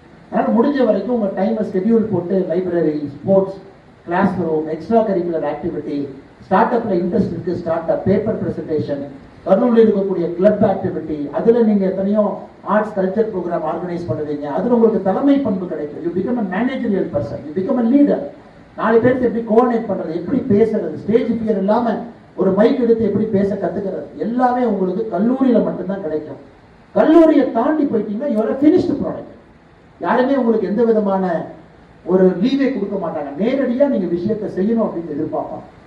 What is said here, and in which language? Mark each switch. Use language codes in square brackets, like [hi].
[ta] அதனால முடிஞ்ச வரைக்கும் உங்க டைமை ஸ்கெடியூல் போட்டு library, sports, class room, extra curricular activity, start அப்ல இன்ட்ரெஸ்ட் இருக்கு, ஸ்டார்ட் அப், பேப்பர் பிரசன்டேஷன், கர்னூலில் இருக்கக்கூடிய கிளப் ஆக்டிவிட்டி, அதுல நீங்க எத்தனையோ ஆர்ட்ஸ் கல்ச்சர் ப்ரோக்ராம் ஆர்கனைஸ் பண்ணுவீங்க. அதுல உங்களுக்கு தலைமை பண்பு கிடைக்கும். [en] You become a managerial person, you become a leader. [ta] 4 பேருக்கு எப்படி கோஆர்டினேட் பண்றது, எப்படி பேசுறது, ஸ்டேஜ் ஃபியர் இல்லாம ஒரு மைக் எடுத்து எப்படி பேச கத்துக்கிறது, எல்லாமே உங்களுக்கு கல்லூரியில மட்டும்தான் கிடைக்கும். கல்லூரியை தாண்டி போயிட்டீங்கன்னா [en] you are a finished product. [ta] யாருமே உங்களுக்கு எந்த விதமான ஒரு லீவே கொடுக்க மாட்டாங்க. நேரடியா நீங்க விஷயத்தை செய்யணும் அப்படின்னு எதிர்பார்ப்பாங்க.